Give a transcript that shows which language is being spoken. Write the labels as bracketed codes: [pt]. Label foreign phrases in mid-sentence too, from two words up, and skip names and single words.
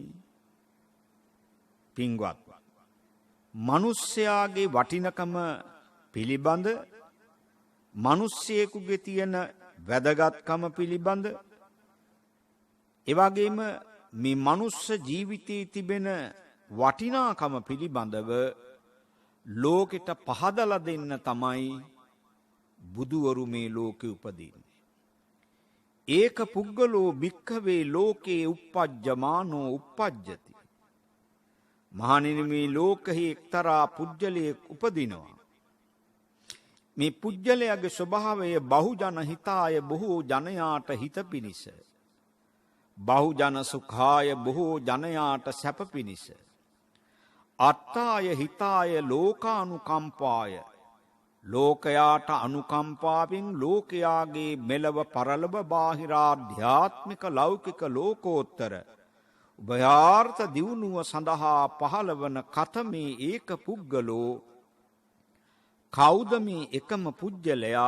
[si] පින්වත්, මිනිස්යාගේ වටිනකම පිළිබඳ, මිනිස්සෙකුගේ තියෙන වැදගත්කම පිළිබඳ, එවැගේම මේ මනුස්ස ජීවිතයේ තිබෙන වටිනාකම පිළිබඳව ලෝකෙට පහදලා දෙන්න තමයි බුදුවරු මේ ලෝකෙ උපදින්නේ. [pi] ඒක පුද්ගලෝ භික්ඛවේ ලෝකේ uppajjamaano uppajjati. [si] මහණෙනි, මේ ලෝකෙහි එක්තරා පුජ්‍යලයක් උපදිනවා. මේ පුජ්‍යලයාගේ ස්වභාවය [pi] බහුජන හිතාය, [si] බොහෝ ජනයාට හිත පිණිස. [pi] බහුජන සුඛාය, [si] බොහෝ ජනයාට සැප පිණිස. [pi] අත්තාය හිතාය ලෝකානුකම්පාය, [si] ලෝකයාට අනුකම්පාවෙන් ලෝකයාගේ මෙලව පරලොව බාහිර ආධ්‍යාත්මික ලෞකික ලෝකෝත්තර උභයාර්ථ දියුණුව සඳහා පහළවන [pi] කතමේ ඒක පුද්ගලෝ. [si] කවුද මේ එකම පුජ්‍යලයා?